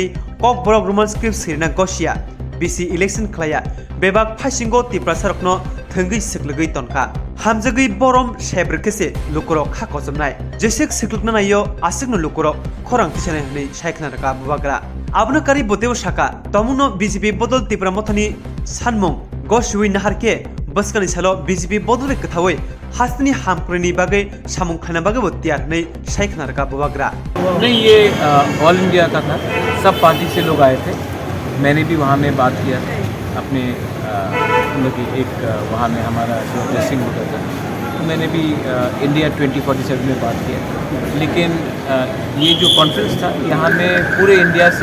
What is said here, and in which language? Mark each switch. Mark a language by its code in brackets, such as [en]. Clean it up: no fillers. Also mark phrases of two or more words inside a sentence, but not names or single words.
[trp] kok borok roman script sirna gosia BC election khlaya bebak phasingo Tipra sarokno thongui siklugui tonka hamjagui borom shebrkese lukoro khakojomnai jesek siklukna nayo asukno lukoro khorang tisane hni saikna raka bobagra abnakari botebo shaka tomuno BJP bodol Tipra mothani sanmung goshui naharke बसकानी सालो बीजेपी बदले कथावे हासनी हामकुरनी बागे सामुंग खाना बागे बत्तियार नहीं शाइखना रखा बुवाग्रा [hi] नहीं ये ऑल इंडिया का था सब पार्टी से लोग आए थे मैंने भी वहाँ में बात किया अपने एक वहाँ में हमारा जो ड्रेसिंग होता था तो मैंने भी इंडिया 2047 में बात किया लेकिन ये जो कॉन्फ्रेंस था यहाँ में पूरे इंडिया से